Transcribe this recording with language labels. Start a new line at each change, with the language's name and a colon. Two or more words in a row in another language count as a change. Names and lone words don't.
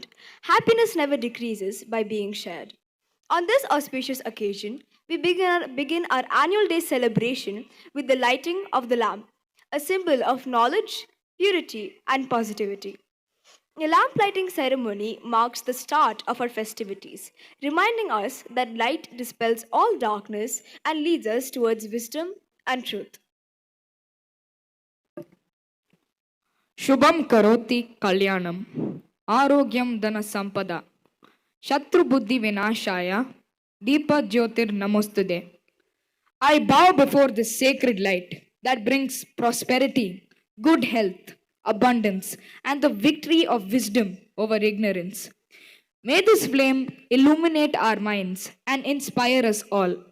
English: Happiness never decreases by being shared. On this auspicious occasion, we begin our annual day celebration with the lighting of the lamp, a symbol of knowledge, purity, and positivity. A lamp lighting ceremony marks the start of our festivities, reminding us that light dispels all darkness and leads us towards wisdom and truth.
Sanskrit: ಶುಭಂ ಕರೋತಿ ಕಲ್ಯಾಣಂ ಆರೋಗ್ಯಂ ಧನ ಸಂಪದ ಶತ್ರು ಬುದ್ಧಿ ವಿನಾಶಾಯ ದೀಪ ಜ್ಯೋತಿರ್ ನಮೋಸ್ತುದೆ.
English: I bow before this sacred light that brings prosperity, good health, abundance, and the victory of wisdom over ignorance. May this flame illuminate our minds and inspire us all.